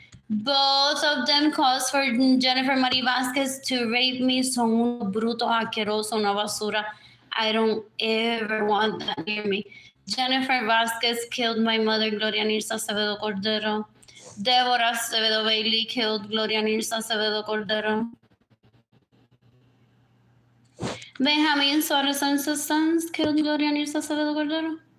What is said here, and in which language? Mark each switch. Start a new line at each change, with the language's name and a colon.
English: Both of them caused for Jennifer Marie Vasquez to rape me.
Spanish: Son unos brutos asquerosos, una basura.
English: I don't ever want that near me. Jennifer Vasquez killed my mother, Gloria Nirsa Acevedo Cordero. Deborah Acevedo Bailey killed Gloria Nirsa Acevedo Cordero. Benjamin Suarez and his sons killed Gloria Nirsa Acevedo Cordero.